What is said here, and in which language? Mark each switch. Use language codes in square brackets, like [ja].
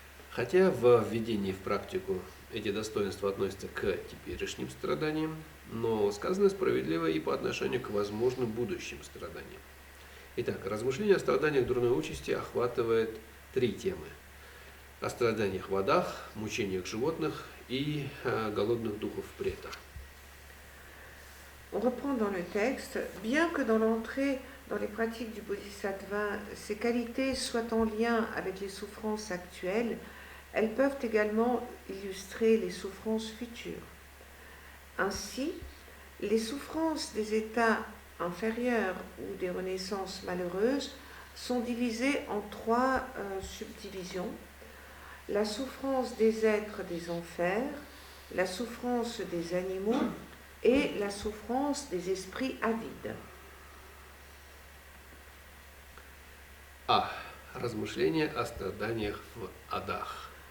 [ru] Хотя в введении в практику эти достоинства относятся к теперешним страданиям, но сказано справедливо и по отношению к возможным будущим страданиям. Итак, размышление о страданиях дурной участи охватывает 3 темы. О страданиях в адах, мучениях животных и голодных духов прета. [fr] On reprend dans le texte, bien que dans l'entrée dans les pratiques du Bodhisattva, ces qualités soient en lien avec les souffrances actuelles, elles peuvent également illustrer les souffrances futures. Ainsi, les souffrances des états inférieurs ou des renaissances malheureuses sont divisées en 3 subdivisions. La souffrance des êtres des enfers, la souffrance des animaux et la souffrance des esprits avides. [ru] Размышления о страданиях в адах.